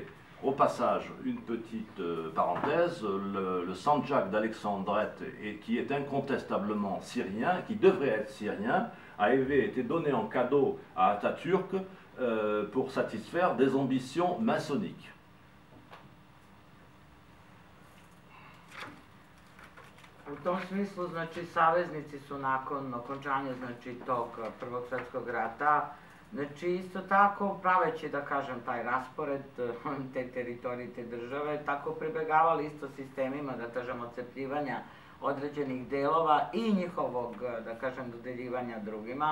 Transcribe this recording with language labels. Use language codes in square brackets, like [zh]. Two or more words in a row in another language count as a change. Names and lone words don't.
[fr] Au passage, une petite parenthèse, le Sandjak d'Alexandrette, qui est incontestablement syrien, qui devrait être syrien, avait été donné en cadeau à Atatürk pour satisfaire des ambitions maçonniques. [sr] U tom smislu, znači, saveznici su nakon okončanja, znači, tog Prvog svjetskog rata, znači, isto tako, praveći, da kažem, taj raspored te teritorije, te države, tako pribegavali isto sistemima, da kažem, odcepljivanja određenih delova i njihovog, da kažem, dodeljivanja drugima.